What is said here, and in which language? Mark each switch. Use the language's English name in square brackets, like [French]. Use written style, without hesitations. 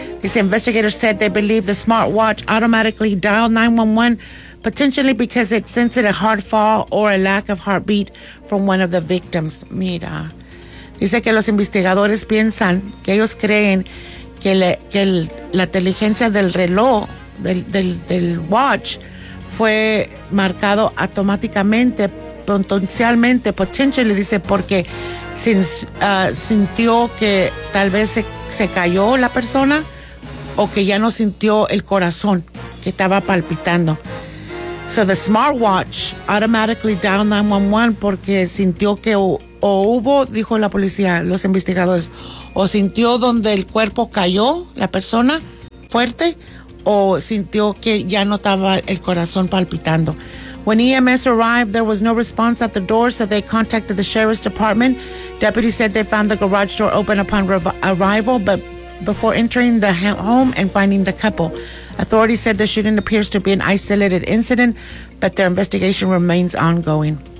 [English] Dice, investigators said they believe the smartwatch automatically dialed 911 potentially because it sensed a hard fall or a lack of heartbeat from one of the victims. [Spanish] Mira. Dice que los investigadores piensan, que ellos creen que la inteligencia del reloj, del watch, fue marcado automáticamente, potentially, dice, porque sintió que tal vez se cayó la persona o que ya no sintió el corazón que estaba palpitando. [English] So the smartwatch automatically dialed 911 [Spanish] porque sintió que o hubo, dijo la policía, los investigadores, o sintió donde el cuerpo cayó, la persona, fuerte, o sintió que ya no estaba el corazón palpitando. [English] When EMS arrived, there was no response at the door, so they contacted the sheriff's department. Deputies said they found the garage door open upon arrival, but before entering the home and finding the couple. Authorities said the shooting appears to be an isolated incident, but their investigation remains ongoing.